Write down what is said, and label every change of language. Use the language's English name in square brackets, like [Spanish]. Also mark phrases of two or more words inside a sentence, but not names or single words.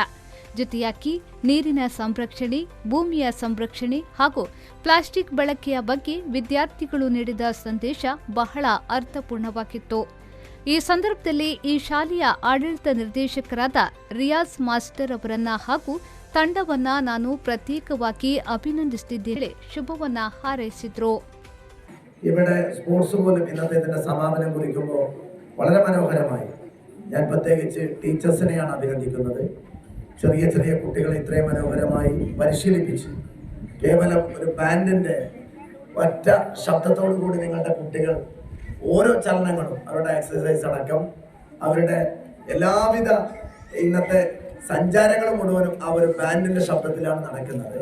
[Kannada] ಜೊತೆಯಾಗಿ ನೀರಿನ ಸಂರಕ್ಷಣೆ, ಭೂಮಿಯ ಸಂರಕ್ಷಣೆ ಹಾಗೂ ಪ್ಲಾಸ್ಟಿಕ್ ಬಳಕೆಯ ಬಗ್ಗೆ ವಿದ್ಯಾರ್ಥಿಗಳು ನೀಡಿದ ಸಂದೇಶ ಬಹಳ ಅರ್ಥಪೂರ್ಣವಾಗಿತ್ತು. ಈ ಸಂದರ್ಭದಲ್ಲಿ ಈ ಶಾಲೆಯ ಆಡಳಿತ ನಿರ್ದೇಶಕರಾದ ರಿಯಾಜ್ ಮಾಸ್ಟರ್ ಅವರನ್ನ ಹಾಗೂ ತಂಡವನ್ನ ನಾನು പ്രത്യേകವಾಗಿ അഭിനന്ദിಸುತ್ತಿದ್ದೇನೆ, ശുഭവನ್ನ ಹಾರೈಸಿದ್ರು. [Malayalam] ഇവിടെ സ്പോർട്സ് പോലും ഇന്നത്തെ ഇതിന്റെ സമാപനം കുറിക്കുമ്പോൾ വളരെ മനോഹരമായി ഞാൻ പ്രത്യേകിച്ച് ടീച്ചേഴ്സിനെയാണ് അഭിനന്ദിക്കുന്നത്. ചെറിയ ചെറിയ കുട്ടികളെ ഇത്രയും മനോഹരമായി പരിശീലിപ്പിച്ച് കേവലം ഒരു ബാൻഡിന്റെ ഒറ്റ ശബ്ദത്തോടു കൂടി നിങ്ങളുടെ കുട്ടികൾ ഓരോ ചലനങ്ങളും അവരുടെ എക്സസൈസ് അടക്കം അവരുടെ എല്ലാവിധ ഇന്നത്തെ സഞ്ചാരങ്ങളും മുഴുവനും ആ ഒരു ബാൻഡിന്റെ ശബ്ദത്തിലാണ് നടക്കുന്നത്.